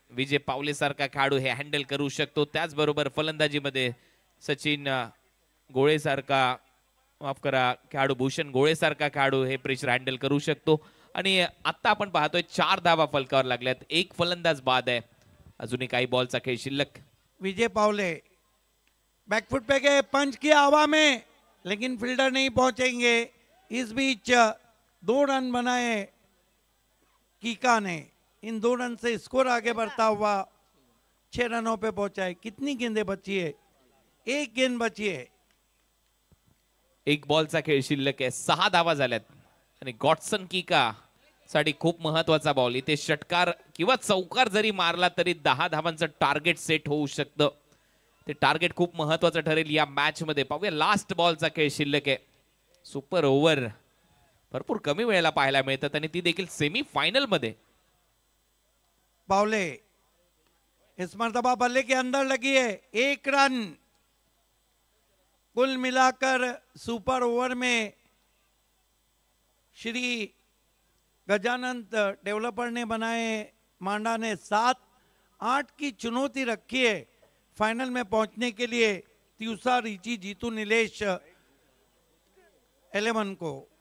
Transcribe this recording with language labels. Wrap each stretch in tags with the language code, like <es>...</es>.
<mr>विजय पावले सारखा खेळाडू हे हँडल करू शकतो. त्याचबरोबर फलंदाजीमध्ये सचिन गोळे सारखा माफ करा, खेळाडू भूषण गोळेसारखा खेळाडू हे प्रेशर हँडल करू शकतो. आणि आता आपण पाहतोय 4 धावा फलकावर लागल्यात, एक फलंदाज बाद आहे, अजूनही काही बॉलचा खेळ शिल्लक.</mr> <hi>विजय पावले बैकफुट पे गए, पंच किया हवा में, लेकिन फील्डर नहीं पहुंचेंगे. इस बीच 2 रन बनाए कीका ने. इन 2 रन से स्कोर आगे बढ़ता हुआ 6 रनों पे पहुंचा है. कितनी गेंदें बची है? 1 गेंद बची है.</hi> <mr>एक बॉलचा खेळ शिल्लक आहे, 6 धावा झाल्यात. आणि गॉटसन कीका साठी खूप महत्वाचा बॉल. इथे षटकार किंवा चौकार जरी मारला तरी 10 धावांचं टार्गेट सेट होऊ शकतं. ते टार्गेट खूप महत्वाचं ठरेल या मॅच मध्ये. पाहूया लास्ट बॉलचा खेळ शिल्लक आहे. सुपर ओव्हर भरपूर कमी वेळेला पाहायला मिळतात आणि ती देखील सेमी फायनल मध्ये.</mr> <hi>पावले इस मर्तबा बल्ले के अंदर लगी है, 1 रन. कुल मिलाकर सुपर ओवर में श्री गजानंद डेवलपर ने बनाए, मांडा ने 7-8 की चुनौती रखी है फाइनल में पहुंचने के लिए त्यूसा, रिची, जीतू, नीलेश 11 को.</hi>